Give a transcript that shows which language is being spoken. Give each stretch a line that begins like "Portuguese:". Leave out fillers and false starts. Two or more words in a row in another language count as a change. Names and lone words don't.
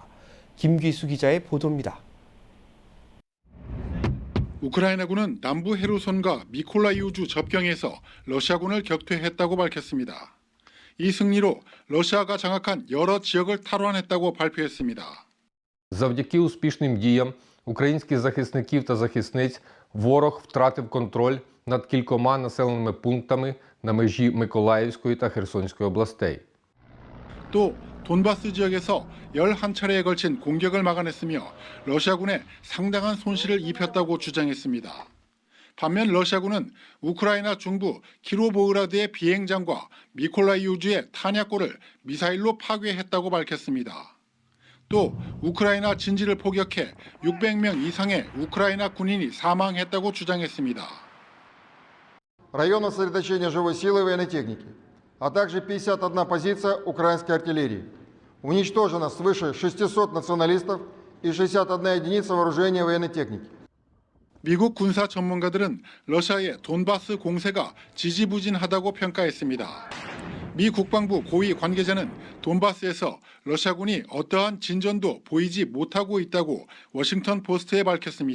Korean: 김기수 기자의 보도입니다. 우크라이나군은 남부 헤르손과 미콜라이우주 접경에서 러시아군을 격퇴했다고 밝혔습니다. 이 승리로 러시아가 장악한 여러 지역을 탈환했다고 발표했습니다.
Ukrainian: Завдяки успішним діям українських захисників та захисниць ворог втратив контроль над кількома населеними пунктами на межі Миколаївської та Херсонської областей.
Korean: 또 돈바스 지역에서 11차례에 걸친 공격을 막아냈으며 러시아군에 상당한 손실을 입혔다고 주장했습니다. 반면 러시아군은 우크라이나 중부 키로보흐라드의 비행장과 미콜라이우주의 탄약고를 미사일로 파괴했다고 밝혔습니다. 또 우크라이나 진지를 포격해 600명 이상의 우크라이나 군인이 사망했다고 주장했습니다.
Russian: Районное сосредоточение живой силы военной техники, а также 51 позиция украинской артиллерии. Уничтожено свыше 600 националистов и 61 единица вооружения военной техники.
Korean: 미국 군사 전문가들은 러시아의 돈바스 공세가 지지부진하다고 평가했습니다. 미 국방부 고위 관계자는 돈바스에서 러시아군이 어떠한 진전도 보이지 못하고 있다고 워싱턴 포스트에 밝혔습니다.